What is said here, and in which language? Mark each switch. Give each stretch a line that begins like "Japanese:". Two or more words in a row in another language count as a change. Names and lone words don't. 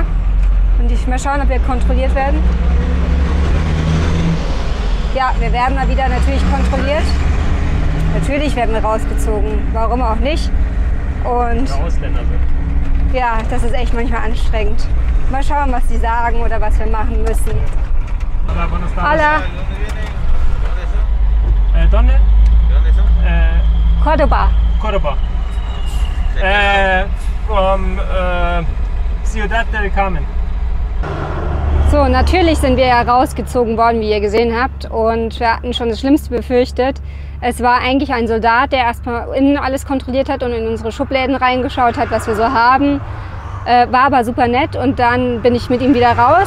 German: Und ich mal schauen, ob wir kontrolliert werden. Ja, wir werden mal wieder natürlich kontrolliert. Natürlich werden wir rausgezogen, warum auch nicht. Und Ausländer sind. Ja, das ist echt manchmal anstrengend. Mal schauen, was die sagen oder was wir machen müssen.
Spanish: Hola, buenas tardes. Hola. ¿Dónde? Córdoba. Córdoba. From Ciudad del Carmen.
German: So, natürlich sind wir ja rausgezogen worden, wie ihr gesehen habt, und wir hatten schon das Schlimmste befürchtet. Es war eigentlich ein Soldat, der erstmal innen alles kontrolliert hat und in unsere Schubläden reingeschaut hat, was wir so haben. War aber super nett, und dann bin ich mit ihm wieder raus.